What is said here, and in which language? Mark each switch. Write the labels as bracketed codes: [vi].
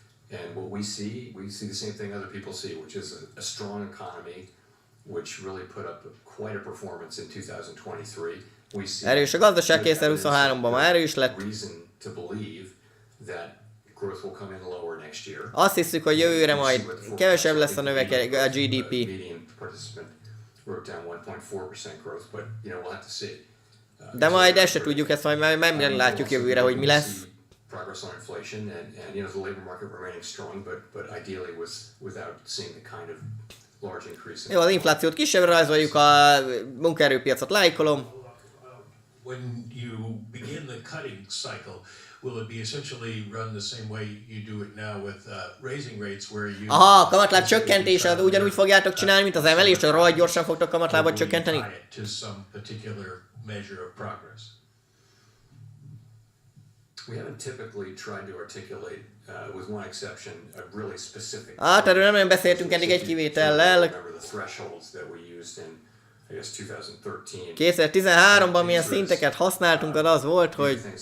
[en] And what we see the same thing other people see, which is a strong economy, which really put up quite a performance in 2023. We see [hu] erős a gazdaság 2023-ban, már erős lett. [en] Reason to believe that growth will come in lower next year. [hu] Azt hiszük, hogy jövőre majd kevesebb lesz a növekedés, a GDP. [en] Median participant wrote down 1.4% growth, but you know we'll have to see. [hu] De majd ezt se tudjuk, ezt majd nem látjuk jövőre, hogy mi lesz. [en] Progress on inflation and you know the labor market remaining strong, but ideally without seeing the kind of large increase. [hu] Jó, az inflációt kisebbre rajzoljuk, a munkaerőpiacot lájkolom. [en] When you begin the cutting cycle, will it be essentially run the same way you do it now with raising rates where you... [hu] Aha, a kamatláb csökkentése az ugyanúgy fogjátok csinálni, mint az emelés, hogy rohadt gyorsan fogtok kamatlábat csökkenteni? [en] To some particular measure of progress. We haven't typically tried to articulate, with one exception, a really specific... [hu] Hát erről nem nagyon beszéltünk eddig egy kivétellel. [en] Remember the thresholds that we used in, I guess, 2013. [hu] 2013-ban milyen szinteket használtunk, az volt, hogy...